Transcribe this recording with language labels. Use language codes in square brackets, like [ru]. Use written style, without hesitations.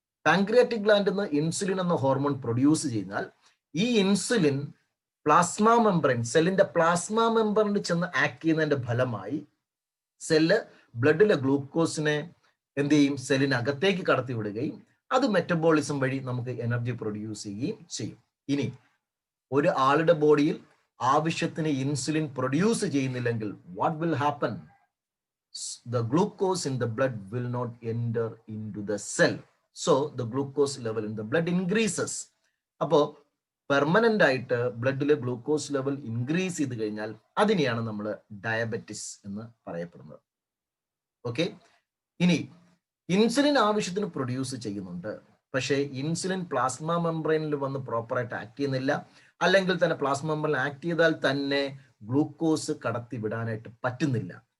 [ml] Pancreatic ഗ്ലാൻഡിൽ നിന്ന് insulin എന്ന hormone produce ചെയ്താൽ ഈ ഇൻസുലിൻ പ്ലാസ്മ മെംബ്രെയിൻ, സെല്ലിന്റെ പ്ലാസ്മ മെംബ്രെയിനിൽ ചെന്ന് ആക്ട് ചെയ്യുന്നതിന്റെ ഫലമായി സെല്ല് ബ്ലഡിലെ ഗ്ലൂക്കോസിനെ എന്ത് ചെയ്യും? സെല്ലിനകത്തേക്ക് കടത്തിവിടുകയും അത് മെറ്റബോളിസം വഴി നമുക്ക് എനർജി പ്രൊഡ്യൂസ് ചെയ്യുകയും ചെയ്യും. ഇനി ഒരു ആളുടെ ബോഡിയിൽ ആവശ്യത്തിന് ഇൻസുലിൻ പ്രൊഡ്യൂസ് ചെയ്യുന്നില്ലെങ്കിൽ [en] What will happen? The glucose in the blood will not enter into the cell. So the glucose level in the blood increases. [ml] അപ്പോൾ പെർമനന്റ് ആയിട്ട് ബ്ലഡിലെ ഗ്ലൂക്കോസ് ലെവൽ ഇൻക്രീസ് ചെയ്ത് കഴിഞ്ഞാൽ അതിനെയാണ് നമ്മൾ ഡയബറ്റിസ് എന്ന് പറയപ്പെടുന്നത്. ഓക്കെ. ഇനി ഇൻസുലിൻ ആവശ്യത്തിന് പ്രൊഡ്യൂസ് ചെയ്യുന്നുണ്ട്, പക്ഷേ ഇൻസുലിൻ പ്ലാസ്മ മെംബ്രെയിനിൽ വന്ന് പ്രോപ്പറായിട്ട് ആക്ട് ചെയ്യുന്നില്ല, അല്ലെങ്കിൽ തന്നെ പ്ലാസ്മ മെംബ്രെയിൻ ആക്ട് ചെയ്താൽ തന്നെ ഗ്ലൂക്കോസ് കടത്തി വിടാനായിട്ട് പറ്റുന്നില്ല.